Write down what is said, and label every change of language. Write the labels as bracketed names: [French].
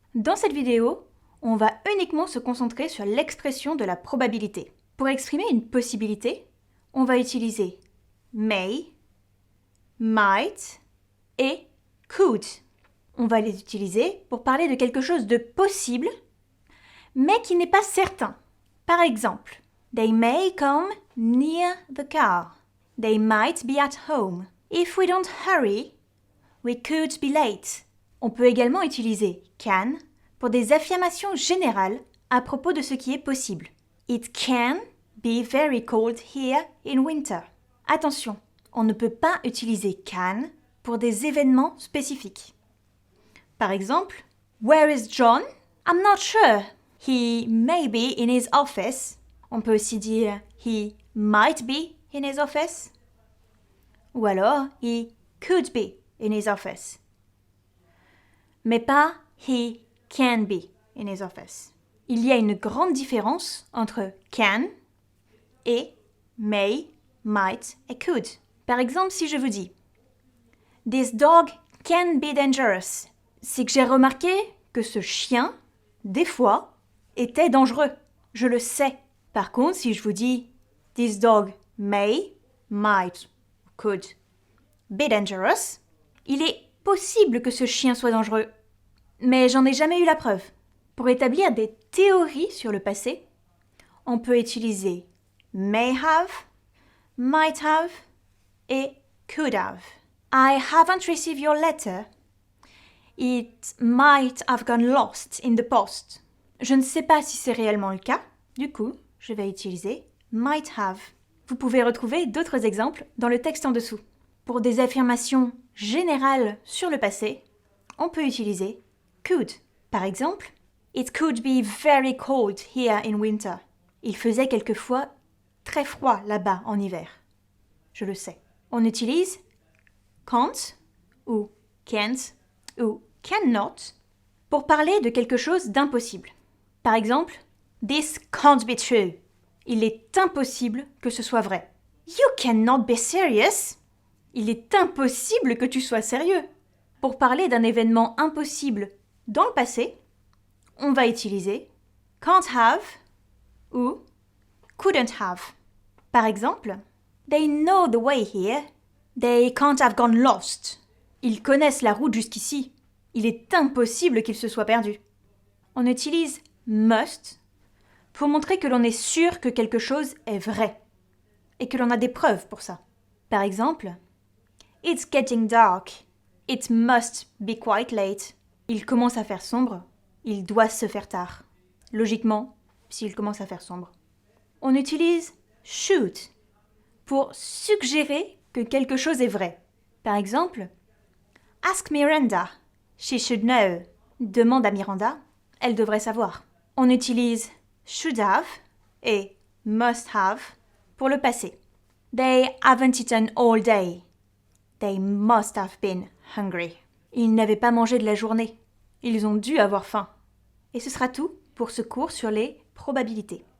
[French] Dans cette vidéo, on va uniquement se concentrer sur l'expression de la probabilité. Pour exprimer une possibilité, on va utiliser may, might et could. On va les utiliser pour parler de quelque chose de possible, mais qui n'est pas certain. Par exemple, [English] they may come near the car. They might be at home. If we don't hurry, we could be late. [French] On peut également utiliser can pour des affirmations générales à propos de ce qui est possible. [English] It can be very cold here in winter. [French] Attention, on ne peut pas utiliser can pour des événements spécifiques. Par exemple, [English] where is John? I'm not sure. He may be in his office. [French] On peut aussi dire [English] he might be in his office. [French] Ou alors [English] he could be in his office. [French] Mais pas [English] he can be in his office. [French] Il y a une grande différence entre can et may, might et could. Par exemple, si je vous dis [English] This dog can be dangerous, [French] c'est que j'ai remarqué que ce chien, des fois, était dangereux. Je le sais. Par contre, si je vous dis [English] This dog may, might, could be dangerous, [French] il est possible que ce chien soit dangereux. Mais j'en ai jamais eu la preuve. Pour établir des théories sur le passé, on peut utiliser may have, might have et could have. [English] I haven't received your letter. It might have gone lost in the post. [French] Je ne sais pas si c'est réellement le cas. Du coup, je vais utiliser might have. Vous pouvez retrouver d'autres exemples dans le texte en dessous. Pour des affirmations générales sur le passé, on peut utiliser could. Par exemple, [English] It could be very cold here in winter. [French] Il faisait quelquefois très froid là-bas en hiver. Je le sais. On utilise can't ou can't ou cannot pour parler de quelque chose d'impossible. Par exemple, [English] This can't be true. [French] Il est impossible que ce soit vrai. [English] You cannot be serious. [French] Il est impossible que tu sois sérieux. Pour parler d'un événement impossible dans le passé, on va utiliser can't have ou couldn't have. Par exemple, [English] They know the way here. They can't have gone lost. [French] Ils connaissent la route jusqu'ici. Il est impossible qu'ils se soient perdus. On utilise must pour montrer que l'on est sûr que quelque chose est vrai et que l'on a des preuves pour ça. Par exemple, [English] It's getting dark. It must be quite late. [French] Il commence à faire sombre. Il doit se faire tard. Logiquement, s'il commence à faire sombre. On utilise should pour suggérer que quelque chose est vrai. Par exemple, [English] Ask Miranda. She should know. [French] Demande à Miranda. Elle devrait savoir. On utilise should have et must have pour le passé. [English] They haven't eaten all day. They must have been hungry. [French] Ils n'avaient pas mangé de la journée. Ils ont dû avoir faim. Et ce sera tout pour ce cours sur les probabilités.